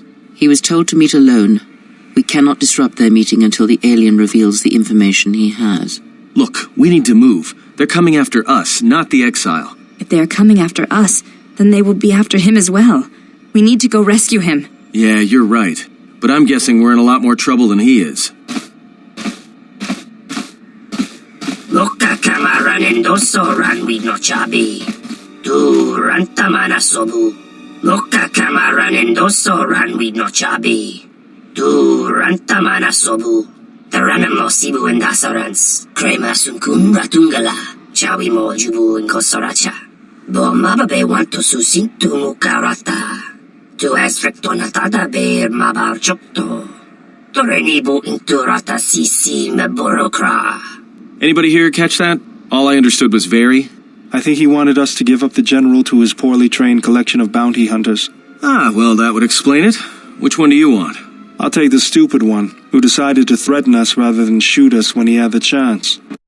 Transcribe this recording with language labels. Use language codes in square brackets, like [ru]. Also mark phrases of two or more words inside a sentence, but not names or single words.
[en] He was told to meet alone. We cannot disrupt their meeting until the alien reveals the information he has. Look, we need to move. They're coming after us, not the exile. If they are coming after us, then they will be after him as well. We need to go rescue him. Yeah, you're right. But I'm guessing we're in a lot more trouble than he is. Loka kamaranen doso ranwi no chabi. Tu rantamana sobu. Loka kamaranen doso ranwi no chabi. Tu rantamana sobu. Taranamo sibu and dasarans. Krema sunkun ratungala. Chawi mo jubu in kosoracha. Bo mababe wanto susintu mukarata. Tu es rectonatada beer mabar chokto. Torenibu inturata sisi me borokra. Anybody here catch that? All I understood was very. I think he wanted us to give up the general to his poorly trained collection of bounty hunters. Ah, well, that would explain it. Which one do you want? I'll take the stupid one, who decided to threaten us rather than shoot us when he had the chance.